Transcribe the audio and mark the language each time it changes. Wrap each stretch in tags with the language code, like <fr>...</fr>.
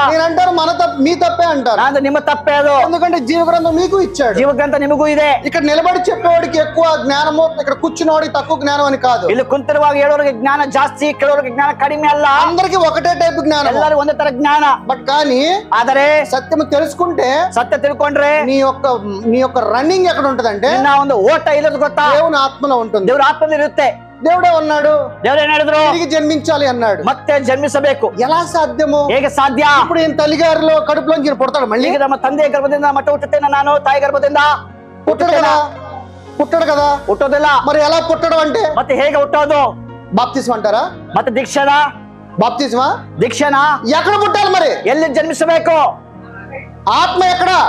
<te>నేను అంటారు మన తప్ప, మీ తప్పే అంటారు.</te> <kn>ನಾನು ನಿಮ್ಮ ತಪ್ಪೇ ಅದು.</kn> <te>ఎందుకంటే జీవగ్రంథం మీకు ఇచ్చాడు.</te> <kn>ಜೀವಗ್ರಂಥ ನಿಮಗೂ ಇದೆ.</kn> <te>ఇక్కడ నిలబడి చెప్పేవాడికి ఎక్కువ జ్ఞానము, ఇక్కడ కూర్చున్నవాడికి తక్కువ జ్ఞానం అని కాదు.</te> <kn>ಇಲ್ಲಿ ಕುಂತಿರುವಾಗ ಹೇಳೋರಿಗೆ ಜ್ಞಾನ ಜಾಸ್ತಿ, ಕೇಳೋರಿಗೆ ಜ್ಞಾನ ಕಡಿಮೆ ಅಲ್ಲ.</kn> <te>అందరికి ఒకటే టైప్ జ్ఞానం,</te> <kn>ಎಲ್ಲರೂ ಒಂದೇ ತರ ಜ್ಞಾನ.</kn> <te>బట్ కానీ</te> <kn>ಆದರೆ</kn> <te>సత్యం తెలుసుకుంటే</te> <kn>ಸತ್ಯ ತಿಳ್ಕೊಂಡ್ರೆ</kn> <te>నీ యొక్క రన్నింగ్ ఎక్కడ ఉంటదంటే</te> <kn>ನಿನ್ನ ಒಂದು ಓಟ ಇಲ್ಲದ ಗೊತ್ತಾ?</kn> <te>దేవుని ఆత్మలో ఉంటుంది.</te> <kn>ದೇವರ ಆತ್ಮದಲ್ಲಿ ಇರುತ್ತೆ.</kn> <te>దేవుడే ఉన్నాడు,</te> <kn>ದೇವರು ಏನ್ ಹೇಳಿದ್ರು?</kn> <te>తిరిగి జన్మించాలి అన్నాడు.</te> <kn>ಮತ್ತೆ ಜನ್ಮಿಸಬೇಕು.</kn> <te>ఎలా సాధ్యము?</te> <kn>ಹೇಗೆ ಸಾಧ್ಯ?</kn> <te>ఇప్పుడు ఈయన తల్లిగారిలో కడుపులోంచి ఈయన పుడతాడు మళ్ళీ?</te> <kn>ಈಗ ನಮ್ಮ ತಂದೆಯ ಗರ್ಭದಿಂದ ಮಟ್ಟ ಹುಟ್ಟುತ್ತೇನೆ ನಾನು, ತಾಯಿ ಗರ್ಭದಿಂದ</kn> <te>పుట్టడు కదా, పుట్టడు కదా.</te> <kn>ಹುಟ್ಟೋದಿಲ್ಲ.</kn> <te>మరి ఎలా పుట్టడం అంటే</te> <kn>ಮತ್ತೆ ಹೇಗೆ ಹುಟ್ಟೋದು?</kn> <te>బాప్తిస్మ అంటారా?</te> <kn>ಮತ್ತೆ ದೀಕ್ಷಣ?</kn> <te>బాప్తిస్మా</te> <kn>ದೀಕ್ಷಣ</kn> <te>ఎక్కడ పుట్టాలి మరి?</te> <kn>ಎಲ್ಲಿ ಜನ್ಮಿಸಬೇಕು?</kn> <te>ఆత్మ ఎక్కడ?</te>